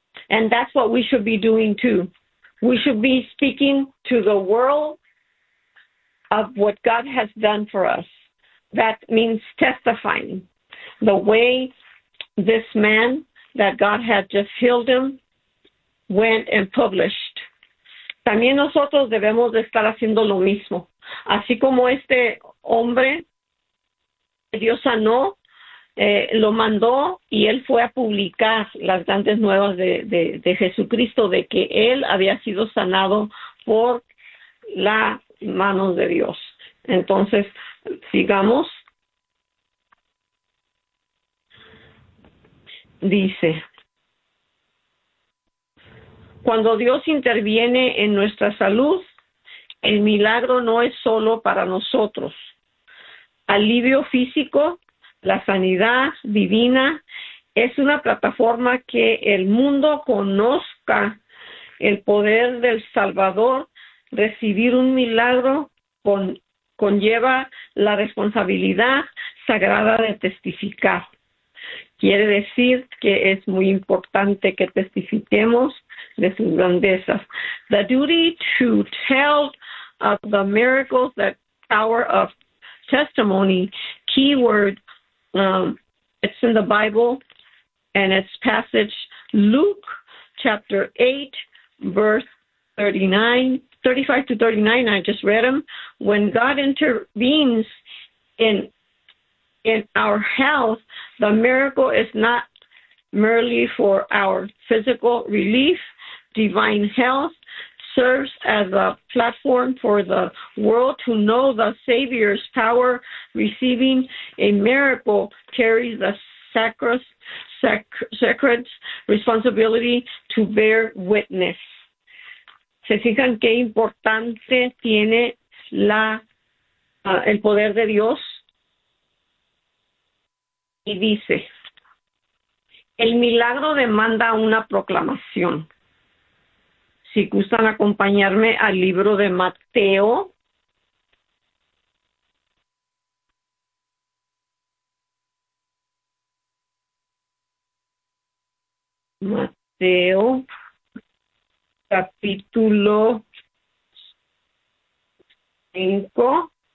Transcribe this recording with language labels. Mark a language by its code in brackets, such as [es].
[en] And that's what we should be doing too. We should be speaking to the world of what God has done for us. That means testifying the way this man that God had just healed him went and published. [es] También nosotros debemos de estar haciendo lo mismo. Así como este hombre que Dios sanó, lo mandó y él fue a publicar las grandes nuevas de Jesucristo, de que él había sido sanado por las manos de Dios. Entonces, sigamos. Dice, cuando Dios interviene en nuestra salud, el milagro no es solo para nosotros. Alivio físico, la sanidad divina, es una plataforma que el mundo conozca el poder del Salvador. Recibir un milagro conlleva la responsabilidad sagrada de testificar. Quiere decir que es muy importante que testifiquemos de sus grandezas. [en] The duty to tell of the miracles, the power of testimony, keyword, it's in the Bible, and it's passage Luke chapter 8, verse 35 to 39. I just read them. When God intervenes in our health, the miracle is not merely for our physical relief. Divine health serves as a platform for the world to know the Savior's power. Receiving a miracle carries the sacred responsibility to bear witness. [es] ¿Se fijan qué importante tiene el poder de Dios? Y dice, el milagro demanda una proclamación. Si gustan acompañarme al libro de Mateo, Mateo, capítulo 5.